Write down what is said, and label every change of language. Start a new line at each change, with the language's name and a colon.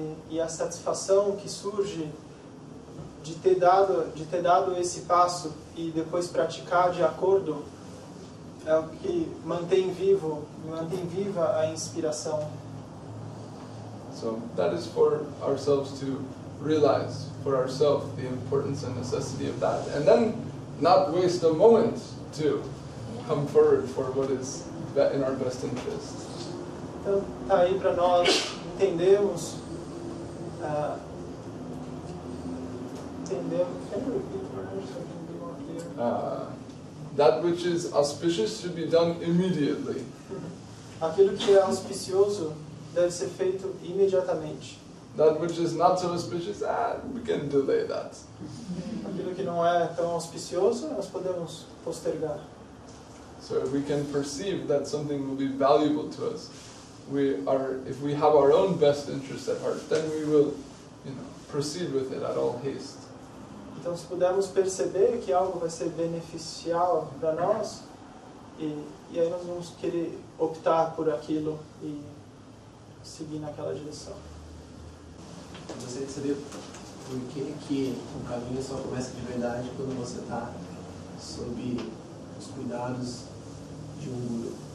Portuguese: E a satisfação que surge de ter dado esse passo e depois praticar de acordo é o que mantém viva a inspiração.
English: So that is for ourselves to realize for ourselves the importance and necessity of that, and then not waste a moment to come forward for what is in our best interest.
Portuguese: Então, tá aí para nós entendermos.
English: Can you repeat, Maharaj, so I can be more clear? That which is auspicious should be done immediately.
Portuguese: Aquilo que é auspicioso deve ser feito imediatamente.
English: That which is not so auspicious, we can delay that.
Portuguese: Aquilo que não é tão auspicioso, nós podemos postergar.
English: So if we can perceive that something will be valuable to us, if we have our own best interest at heart, then we will, proceed with it at all haste.
Portuguese: Então, se pudermos perceber que algo vai ser beneficial para nós, e aí nós vamos querer optar por aquilo e seguir naquela direção. Eu gostaria de saber por que o caminho só começa de verdade quando você está sob os cuidados de um guru.